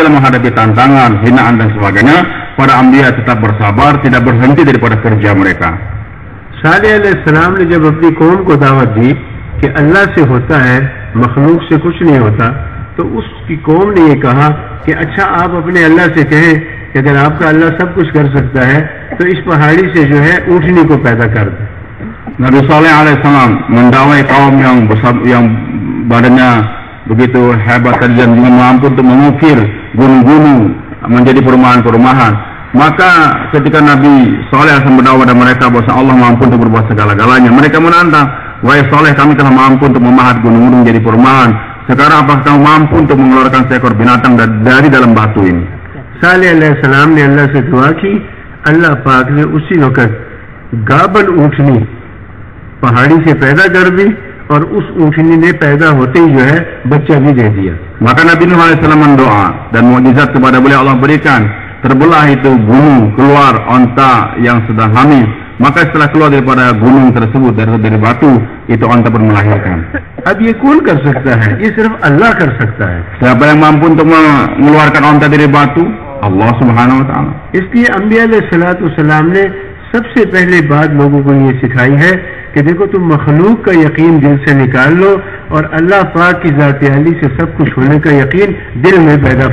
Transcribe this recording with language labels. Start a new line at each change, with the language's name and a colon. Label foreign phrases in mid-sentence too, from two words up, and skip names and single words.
Indonesian: Tapi dalam menghadapi tantangan, hinaan dan sebagainya, para Anbiya tetap bersabar, tidak berhenti daripada kerja mereka.
Hindi: सालेह अलैहिस्सलाम ने जब अपनी कौम को दावत दी कि अल्लाह से होता है, मखलूक से कुछ नहीं होता, तो उसकी कौम ने ये कहा कि अच्छा आप अपने अल्लाह से कहें कि अगर आपका अल्लाह सब कुछ कर सकता है तो इस पहाड़ी से जो है ऊँटनी को पैदा कर दे।
Indonesian: Nabi Saleh alaihissalam mendawai kaum yang badannya begitu hebat dan juga mampu untuk mengukir gunung-gunung menjadi perumahan-perumahan. Maka ketika Nabi Saleh berdakwah kepada mereka bahwa Allah mampu untuk berbuat segala-galanya, mereka menantang, wahai Saleh, kami telah mampu untuk memahat gunung-gunung menjadi perumahan. Sekarang apakah kamu mampu untuk mengeluarkan seekor binatang dari dalam batu ini?
Hindi: सालेह अलैहिस्सलाम ने अल्लाह से दुआ की, अल्लाह पाक ने उसी वक्त गाबन ऊँटनी पहाड़ी से पैदा कर दी और उस ऊँटनी ने पैदा होते ही जो है बच्चा भी दे दिया।
Indonesian: Maka Nabi Nuh alaihissalam mendoa dan mukjizat kepada beliau Allah berikan, terbelah itu gunung, keluar onta yang sedang hamil. Maka setelah keluar daripada gunung tersebut dari batu, itu onta pun melahirkan.
Hindi: अब ये कौन कर सकता है? ये सिर्फ अल्लाह कर सकता है।
Indonesian: Siapa yang mampu untuk mengeluarkan onta dari batu?
Arabic: الله سبحانه وتعالى.
Hindi: इसलिए
Arabic: أنبياء عليهم السلام
Hindi: ने सबसे पहले बात लोगों को ये सिखाई है कि देखो तुम मखलूक का यकीन दिल से निकाल लो और अल्लाह पाक की ज़ात आली से सब कुछ होने का यकीन दिल में पैदा